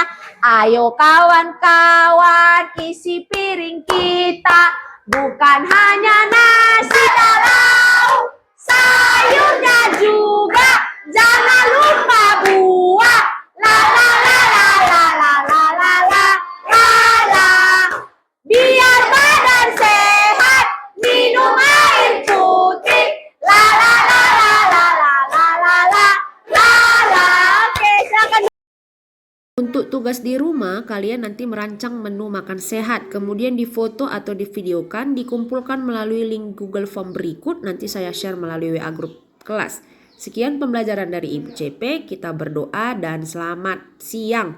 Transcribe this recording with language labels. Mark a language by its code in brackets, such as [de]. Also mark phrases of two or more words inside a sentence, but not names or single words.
[id] Ayo kawan-kawan, isi piring kita bukan hanya nasi dan lauk, sayurnya juga jangan lupa buah. La la la la la la la la la la la. Biar badan sehat, minum air putih. La la la la la la la la la la la. Oke, silakan. Untuk tugas di rumah, kalian nanti merancang menu makan sehat, kemudian difoto atau divideokan, dikumpulkan melalui link Google Form berikut, nanti saya share melalui WA grup kelas. Sekian pembelajaran dari Ibu CP, kita berdoa dan selamat siang.